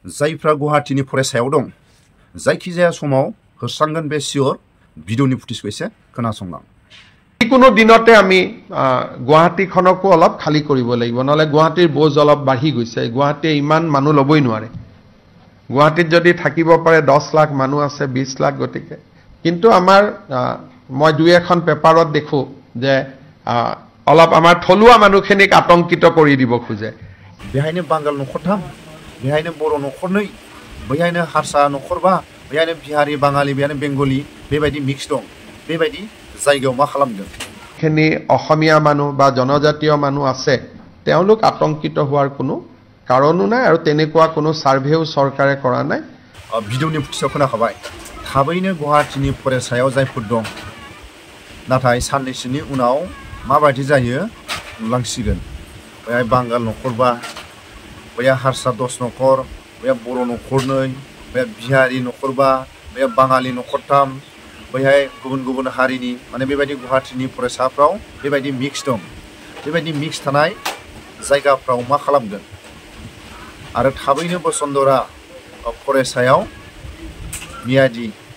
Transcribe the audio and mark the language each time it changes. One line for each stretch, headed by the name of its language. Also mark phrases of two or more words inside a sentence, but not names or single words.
Bodo: जायफ्रा गुवाहाटीनि फरायसायाव दं जायखिजाया समाव होस्रांगोन बे सियर भिडिअनि फुटेजखौ एसे खोनासंलां
Assamese: যিকোনো দিনতে আমি গুৱাহাটীখনকো অলপ খালি কৰিব লাগিব নহলে গুৱাহাটীৰ বোজ অলপ বাঢ়ি গৈছে গুৱাহাটীয়ে ইমান মানুহ লবই নোৱাৰে গুৱাহাটীত যদি থাকিব পাৰে 10 লাখ মানুহ আছে 20 লাখ গতিকে কিন্তু আমাৰ মই দুই এখন পেপাৰত দেখো যে অলপ আমাৰ থলুৱা মানুহখিনিক আতংকিত কৰি দিব খোজে
Bodo: बेहायनो बांगाल नखरथाम बेहायनो बर' नखरनै बेहायनो हारसा नखरबा बेहायनो बिहारी बाङालि बेहायनो बेंगली बेबायदि मिक्स दं बेबायदि जायगायाव मा खालामदों
Assamese: খিনি অসমীয়া মানুহ বা জনজাতীয় মানুহ আছে তেওঁলোক আতংকিত হোৱাৰ কোনো কাৰণো নাই আৰু তেনেকুৱা কোনো সাৰ্ভেও চৰকাৰে কৰা নাই
Bodo: भिडिअनि फुटेजआव खोनाखाबाय थाबैनो गुवाहाटीनि फरायसायाव जायफोर दं नाथाय साननैसोनि उनाव माबायदि जायो नुलांसिगोन बेहाय बांगाल नखरबा बेहाय हारसा 10 नखर बेहाय बर' नखरनै बेहाय बिहारी नखरबा बेहाय बाङालि नखरथाम बेहाय गुबुन गुबुन हारिनि माने बेबायदि गुवाहाटीनि फरायसाफ्राव बेबायदि मिक्स दं बेबायदि मिक्स थानाय जायगाफ्राव मा खालामगोन आरो थाबैनो बसुन्धरा फरायसायाव मियादि